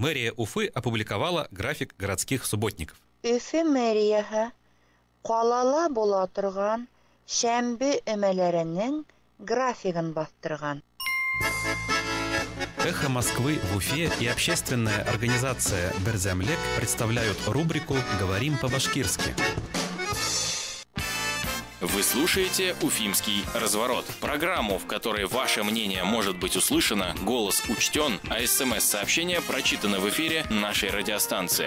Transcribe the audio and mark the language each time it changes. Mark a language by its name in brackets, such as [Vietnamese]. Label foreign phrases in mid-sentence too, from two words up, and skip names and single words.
[Russian] Мэрия Уфы опубликовала график городских субботников. [Bashkir] Өфе мэрияһы ҡалала була торған шәмбе өмәләренең графигын баҫтырған. [Russian] «Эхо Москвы» в Уфе и общественная организация «Берзямлек» представляют рубрику «Говорим по-башкирски». Вы слушаете «Уфимский разворот» – программу, в которой ваше мнение может быть услышано, голос учтен, а СМС-сообщения прочитаны в эфире нашей радиостанции.